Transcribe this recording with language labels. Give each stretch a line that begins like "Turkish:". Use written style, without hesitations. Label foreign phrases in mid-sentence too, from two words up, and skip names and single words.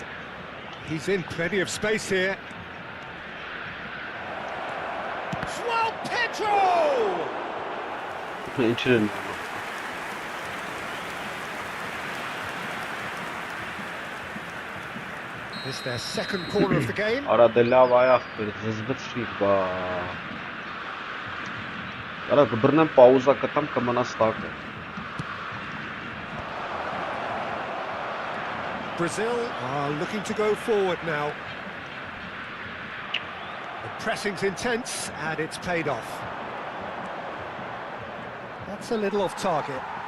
English: He's in plenty of space here. Joao Pedro! This is their second corner of the game.
Armenian: Արա դե լավ այ ախպեր, զզվեցրի բա։ Արա կբռնեմ պաուզա կտամ կմնաս տակը։
English: Brazil are looking to go forward now. The pressing's intense and it's paid off. That's a little off target.